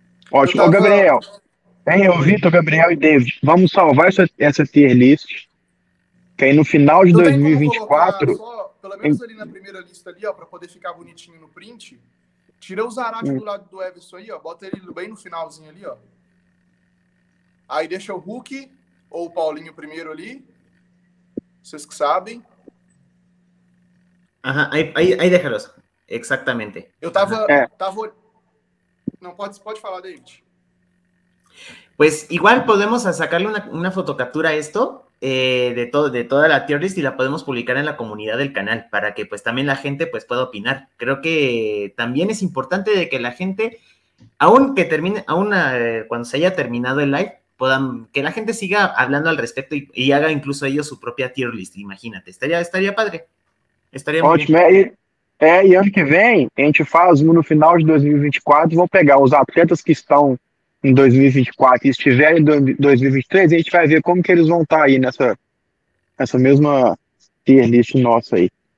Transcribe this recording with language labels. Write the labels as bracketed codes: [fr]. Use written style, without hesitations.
[pt] Ótimo. Ô, Gabriel, o Vitor, Gabriel e David, vamos salvar essa tier list, que aí no final de 2024... Pelo menos ali na primeira lista ali, ó, para poder ficar bonitinho no print, tira o Zarate do lado do Everson aí, ó, bota ele bem no finalzinho ali, ó. Aí deixa o Hulk ou o Paulinho primeiro ali, vocês que sabem. [es] Ajá, ahí déjalos, exactamente. [pt] Eu tava... Não, pode falar, David. [es] Pues igual podemos sacarle una fotocaptura a esto de toda la tier list y la podemos publicar en la comunidad del canal para que pues también la gente pues pueda opinar. Creo que también es importante de que la gente, cuando se haya terminado el live, que la gente siga hablando al respecto y haga incluso ellos su propia tier list, imagínate. Estaría padre. [pt] Estaria ótimo. E ano que vem, a gente faz no final de 2024, vamos pegar os atletas que estão em 2024 e estiverem em 2023, a gente vai ver como que eles vão estar aí nessa mesma tier list nossa aí.